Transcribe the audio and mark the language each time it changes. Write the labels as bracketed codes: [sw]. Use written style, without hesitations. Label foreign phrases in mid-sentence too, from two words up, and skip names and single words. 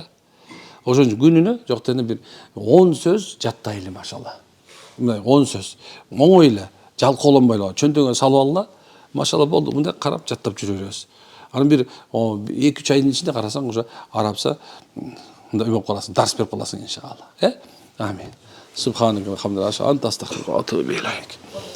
[ky] Ошон үчүн күнүнө жок дегенде бир 10 сөз жаттайлы машалла. Мындай 10 сөз. Оңой эле, жалкоолонбой эле чөнтөгүңө салып алла. Машалла болду. Мындай карап жаттап жүрө беребиз. Анан бир 2-3 айдын ичинде карасаң уже арабча мындай болуп каласың, дарс берип каласың иншалла. [ar] آمين. سبحانك و الحمد لله. أنت أستغفرك و أتوب إليك.